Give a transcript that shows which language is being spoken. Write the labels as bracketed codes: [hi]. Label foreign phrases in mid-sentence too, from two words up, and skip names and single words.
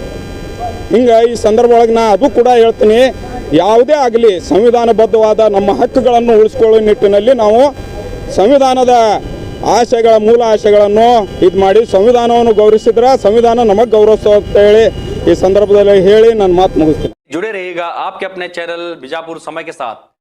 [kn] ಹಿಂಗೆ ಈ ಸಂದರ್ಭ ಒಳಗೆ ನಾ ಅದು ಕೂಡ ಹೇಳ್ತೀನಿ, ಯಾವುದೇ ಆಗಲಿ ಸಂವಿಧಾನಬದ್ಧವಾದ ನಮ್ಮ ಹಕ್ಕುಗಳನ್ನು ಉಳಿಸ್ಕೊಳ್ಳೋ ನಿಟ್ಟಿನಲ್ಲಿ ನಾವು ಸಂವಿಧಾನದ ಮೂಲ ಆಶಯಗಳನ್ನು ಇದು ಮಾಡಿ ಸಂವಿಧಾನವನ್ನು ಗೌರವಿಸಿದ್ರೆ ಸಂವಿಧಾನ ನಮಗೆ ಗೌರವಿಸೋ ಅಂತ ಹೇಳಿ ಈ ಸಂದರ್ಭದಲ್ಲಿ ಹೇಳಿ ನನ್ನ ಮಾತು ಮುಗಿಸ್ತೀನಿ. [hi] जुड़े रहिएगा आपके अपने चैनल बीजापुर समय के साथ।